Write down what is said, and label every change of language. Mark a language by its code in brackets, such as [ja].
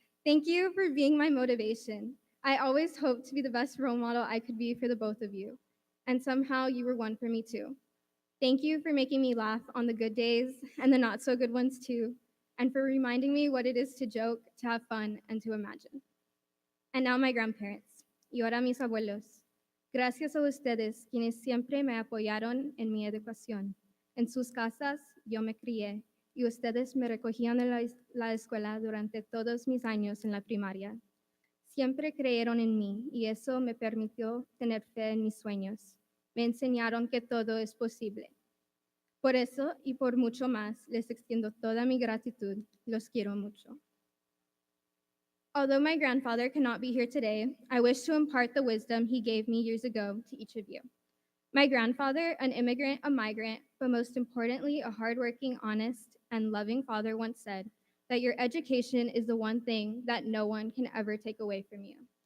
[en] Thank you for being my motivation. I always hoped to be the best role model I could be for the both of you, and somehow you were one for me too. Thank you for making me laugh on the good days and the not so good ones too, and for reminding me what it is to joke, to have fun, and to imagine. And now my grandparents, [es] y ahora mis abuelos. Gracias a ustedes, quienes siempre me apoyaron en mi educación. En sus casas yo me crié, y ustedes me recogían en la escuela durante todos mis años en la primaria. Siempre creyeron en mí y eso me permitió tener fe en mis sueños. Me enseñaron que todo es posible. Por eso y por mucho más, les extiendo toda mi gratitud. Los quiero mucho. [en] Although my grandfather cannot be here today, I wish to impart the wisdom he gave me years ago to each of you. My grandfather, an immigrant, a migrant, but most importantly, a hardworking, honest, and loving father once said that your education is the one thing that no one can ever take away from you.